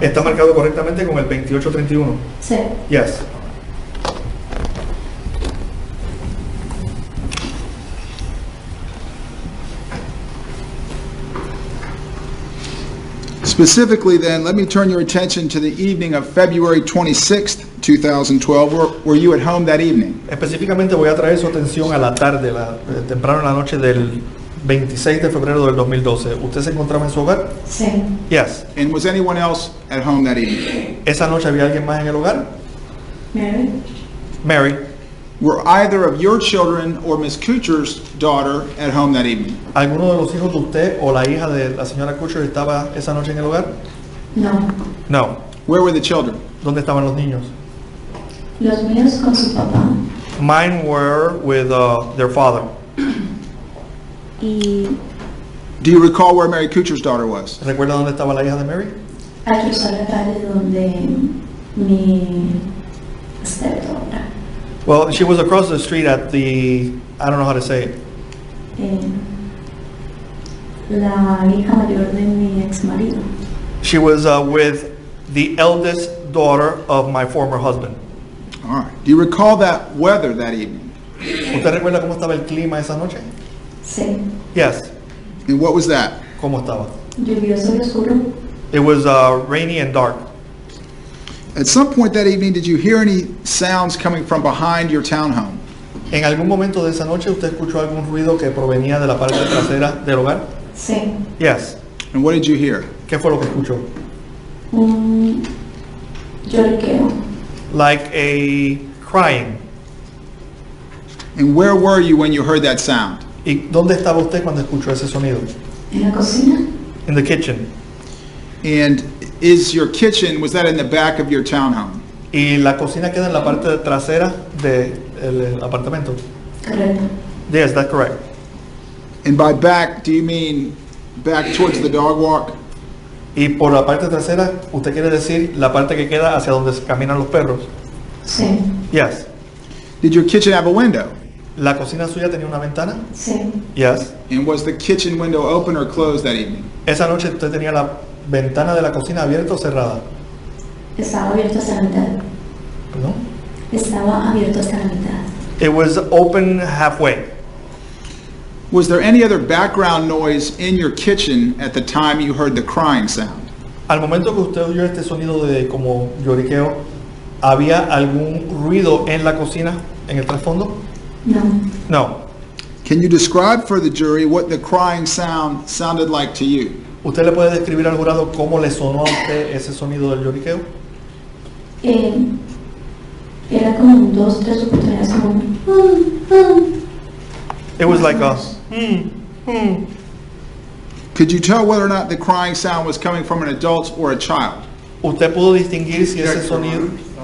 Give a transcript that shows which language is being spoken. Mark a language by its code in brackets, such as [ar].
[es] ¿Está marcado correctamente con el 2831? Sí. [en] Yes. Specifically then, let me turn your attention to the evening of February 26th, 2012. Were you at home that evening? [es] Específicamente voy a traer su atención a la tarde, temprano en la noche del 26 de febrero del 2012. ¿Usted se encontraba en su hogar? Sí. [en] Yes. And was anyone else at home that evening? [es] ¿Esa noche había alguien más en el hogar? Mary. [en] Mary. Were either of your children or Miss Kuchar's daughter at home that evening? [es] ¿Alguno de los hijos de usted o la hija de la señora Kutcher estaba esa noche en el hogar? No. [en] No. Where were the children? [es] ¿Dónde estaban los niños? Los míos con su papá. [en] Mine were with their father. [es] Y [en] Do you recall where Mary Kuchar's daughter was? [es] ¿Recuerda dónde estaba la hija de Mary? hay que usar la calle donde mi stepdaughter, [en] Well, she was across the street at the, I don't know how to say it. [es] La hija mayor de mi ex marido. [en] She was with the eldest daughter of my former husband. All right. Do you recall that weather that evening? [es] ¿Usted recuerda cómo estaba el clima esa noche? Sí. [en] Yes. And what was that? [es] ¿Cómo estaba? Lluvioso y oscuro. [en] It was rainy and dark. At some point that evening, did you hear any sounds coming from behind your townhome? [es] ¿En algún momento de esa noche usted escuchó algún ruido que provenía de la parte trasera del hogar? Sí. [en] Yes. And what did you hear? [es] ¿Qué fue lo que escuchó? Un lloriqueo. [en] Like a crying. And where were you when you heard that sound? [es] ¿Y dónde estaba usted cuando escuchó ese sonido? En la cocina. [en] In the kitchen. And is your kitchen, was that in the back of your townhome? [es] ¿Y la cocina queda en la parte trasera del apartamento? Correcto. [en] Yes, that's correct. And by back, do you mean back towards the dog walk? [es] Y por la parte trasera, ¿usted quiere decir la parte que queda hacia donde caminan los perros? Sí. [en] Yes. Did your kitchen have a window? [es] ¿La cocina suya tenía una ventana? Sí. [en] Yes. And was the kitchen window open or closed that evening? [es] Esa noche usted tenía la ventana de la cocina abierta o cerrada. Estaba abierto hasta la mitad. ¿Perdón? Estaba abierto hasta la mitad. [en] It was open halfway. Was there any other background noise in your kitchen at the time you heard the crying sound? [es] Al momento que usted oyó este sonido de como lloriqueo, ¿había algún ruido en la cocina, en el trasfondo? No. [en] No. Can you describe for the jury what the crying sound sounded like to you? [es] ¿Usted le puede describir al jurado cómo le sonó a usted ese sonido del lloriqueo? Era como 2, 3 oportunidades como un [en] It was like a Could you tell whether or not the crying sound was coming from an adult or a child? [es] ¿Usted pudo distinguir si ese sonido?